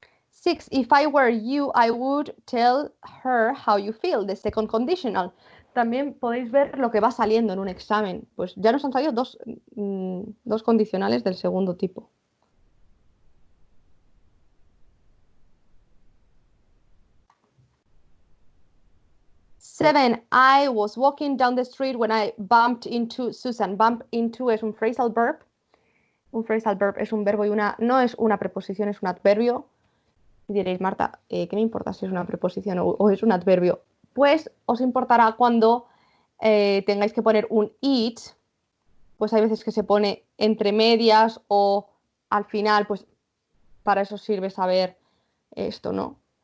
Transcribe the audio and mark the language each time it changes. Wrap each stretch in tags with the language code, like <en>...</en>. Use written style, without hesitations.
<en>Six, if I were you, I would tell her how you feel, the second conditional.</en> <es>También podéis ver lo que va saliendo en un examen. Pues ya nos han salido dos condicionales del segundo tipo. 7.</es> <en>I was walking down the street when I bumped into Susan.</en> <es>Bump into es un phrasal verb. Un phrasal verb es un verbo y no es una preposición, es un adverbio. Y diréis, Marta, ¿qué me importa si es una preposición o es un adverbio? Pues os importará cuando tengáis que poner un it, pues hay veces que se pone entre medias o al final, pues para eso sirve saber esto, ¿no?</es>